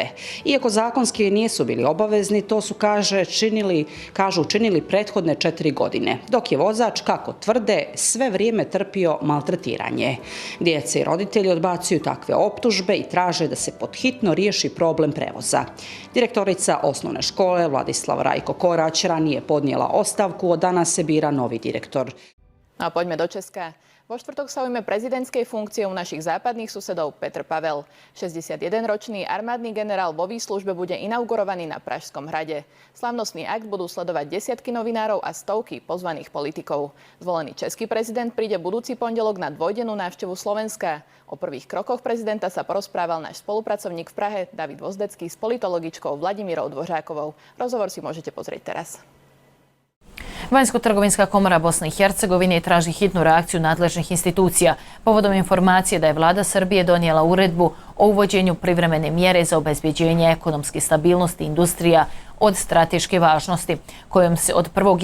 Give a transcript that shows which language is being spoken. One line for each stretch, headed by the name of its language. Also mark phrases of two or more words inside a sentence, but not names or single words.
Bosnian: Iako zakonski nisu bili obavezni, to su, učinili prethodne 4 godine, dok je vozač, kako tvrde, sve vrijeme trpio maltretiranje. Djece i roditelji odbacuju takve optužbe i traže da se podhitno riješi problem prevoza. Direktorica osnovne škole Vladislav Rajko Korać ranije podnijela ostavku, od danas se bira novi direktor.
Slovak: A poďme do Česka. Vo štvrtok sa ujme prezidentskej funkcie u našich západných susedov Petr Pavel. 61-ročný armádny generál vo výslužbe bude inaugurovaný na Pražskom hrade. Slavnostný akt budú sledovať desiatky novinárov a stovky pozvaných politikov. Zvolený český prezident príde budúci pondelok na dvojdennú návštevu Slovenska. O prvých krokoch prezidenta sa porozprával náš spolupracovník v Prahe David Vozdecký s politologičkou Vladimírou Dvořákovou. Rozhovor si môžete pozrieť teraz.
Bosnian: Vanjsko-trgovinska komora Bosne i Hercegovine traži hitnu reakciju nadležnih institucija povodom informacije da je vlada Srbije donijela uredbu o uvođenju privremene mjere za obezbeđenje ekonomske stabilnosti industrija od strateške važnosti, kojom se od 1.